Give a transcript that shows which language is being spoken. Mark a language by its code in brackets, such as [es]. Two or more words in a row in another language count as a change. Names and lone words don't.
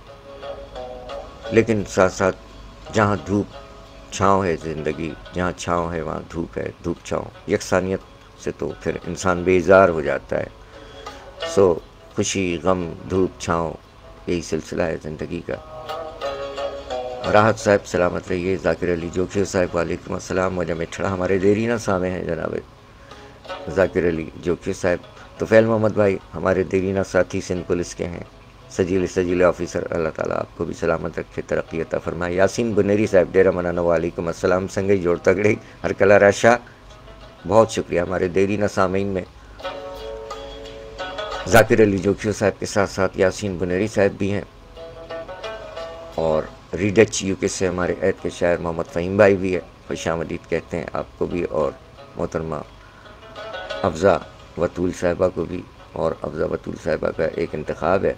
[ur] لیکن ساتھ ساتھ جہاں دھوپ چھاؤں ہے زندگی، جہاں چھاؤں ہے وہاں دھوپ ہے، دھوپ چھاؤں یکسانیت سے تو پھر انسان بیزار ہو جاتا ہے. سو خوشی غم دھوپ چھاؤں یہی سلسلہ ہے زندگی کا. راحت صاحب سلامت رہیے. ذاکر علی جوکھیو صاحب، وعلیکم السلام. مجھے مٹھڑا ہمارے دیرینہ سامے ہیں جناب ذاکر علی جوکھیو صاحب. طفیل محمد بھائی ہمارے دیرینہ ساتھی سندھ پولیس کے ہیں, سجیل آفیسر، اللہ تعالیٰ آپ کو بھی سلامت رکھے، ترقی عطا فرمائے۔ [ps] یاسین بنیری صاحب ڈیرہ منانا، وعلیکم السلام، سنگئی جوڑ تگڑی ہر کلا راشا، [ur] بہت شکریہ۔ ہمارے دیرینہ سامعین میں ذاکر علی جوکیو صاحب کے ساتھ ساتھ یاسین بنیری صاحب بھی ہیں، اور ریڈچ یو کے سے ہمارے عید کے شاعر محمد فہیم بھائی بھی ہے، خوش آمدید کہتے ہیں آپ کو بھی، اور محترمہ افضا وطول صاحبہ کو بھی، اور افضا وطول صاحبہ کا ایک انتخاب ہے۔